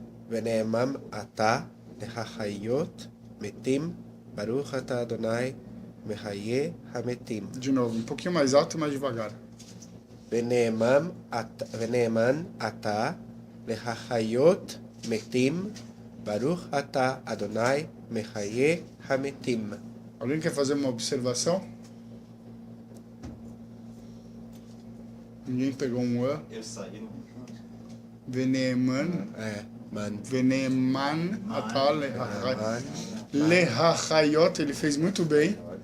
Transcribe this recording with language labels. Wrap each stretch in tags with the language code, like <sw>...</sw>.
<he>ונאמם אתה לחיות מתים, ברוך אתה אדוני מחיה המתים.</he> <pt>De novo, um pouquinho mais alto e mais devagar.</pt> <he>ונאמן אתה לחיות מתים, ברוך אתה אדוני מחיה המתים.</he> <pt>Alguém quer fazer uma observação? Ninguém pegou um A. Eu saí no. Veneman. Man.</pt> <he>Veneman ata lehachayot.</he> <pt>Ele fez muito bem.</pt>